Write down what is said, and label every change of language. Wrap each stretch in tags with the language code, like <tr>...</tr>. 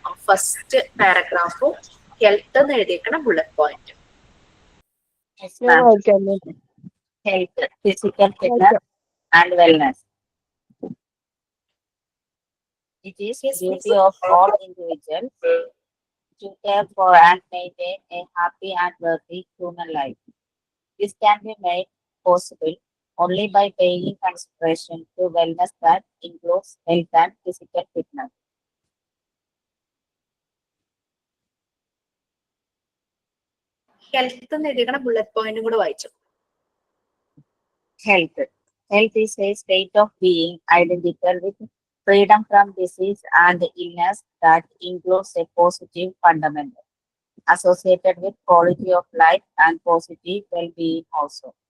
<ml>ആ first പാരഗ്രാഫും health എന്ന് എഴുതിയേക്കണം bullet point.</ml> <en>Health, physical fitness and wellness. It is the duty of all individuals to care for and maintain a happy and worthy human life. This can be made possible only by paying consideration to wellness that includes health and physical fitness.</en> <ml>Health എന്ന് എഴുതിക്കണ bullet പോയിന്റും കൂടെ വായിച്ചു.</ml> <en>Health. Health is a state of being identical with freedom from disease and illness that includes a positive fundamental associated with quality of life and positive well-being also.</en>